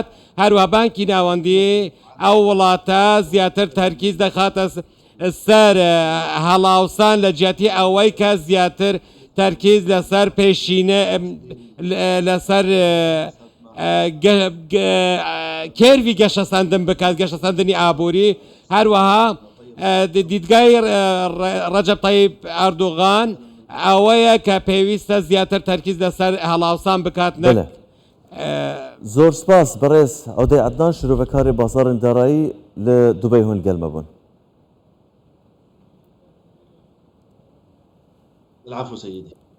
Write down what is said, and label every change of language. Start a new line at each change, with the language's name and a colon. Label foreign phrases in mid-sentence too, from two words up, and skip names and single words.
Central Kurdish: هەروە بانکی ناوەندی ئەو وڵاتە زیاتر تەرکیز دەخاتە سەر هەڵئاوسان لە جیاتی ئەوەی کە زیاتر تەرکیز لەسەر پێشینە لەسەر کێروی گەشەسەندن بکات، گەشەسەندنی ئابووری. هەروەها دیدگای ڕەجەب تایب ئەردوغان ئەوەیە کە پێویستە زیاتر تەرکیز لەسەر هەڵاوسان بکات. زۆر سپاس بەڕێز ئەودەی عەدنان شرۆڤەکاری
Kurdish: بازارên darayî li Dubey hûn gelme bûn.
Arabic: العفو سيدي.